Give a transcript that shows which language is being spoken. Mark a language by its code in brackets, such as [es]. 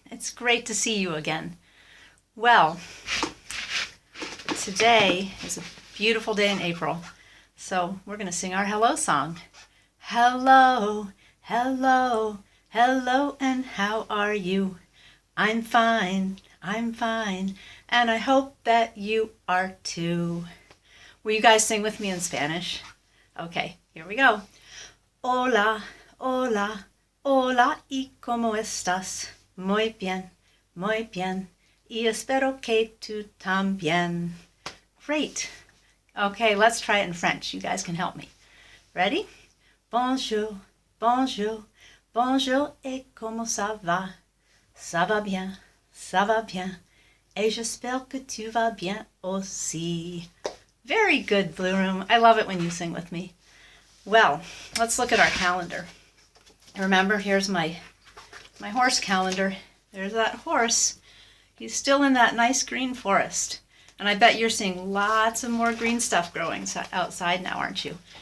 [en] It's great to see you again. Well, today is a beautiful day in April, so we're going to sing our hello song. Hello, hello, hello, and how are you? I'm fine, and I hope that you are too. Will you guys sing with me in Spanish? Okay, here we go. [es] Hola, hola, hola, ¿y cómo estás? Muy bien, y espero que tú también. [en] Great. Okay, let's try it in French. You guys can help me. Ready? [fr] Bonjour, bonjour, bonjour, et comment ça va? Ça va bien, et j'espère que tu vas bien aussi. [en] Very good, Blue Room. I love it when you sing with me. Well, let's look at our calendar. Remember, here's my horse calendar. There's that horse. He's still in that nice green forest. And I bet you're seeing lots of more green stuff growing outside now, aren't you?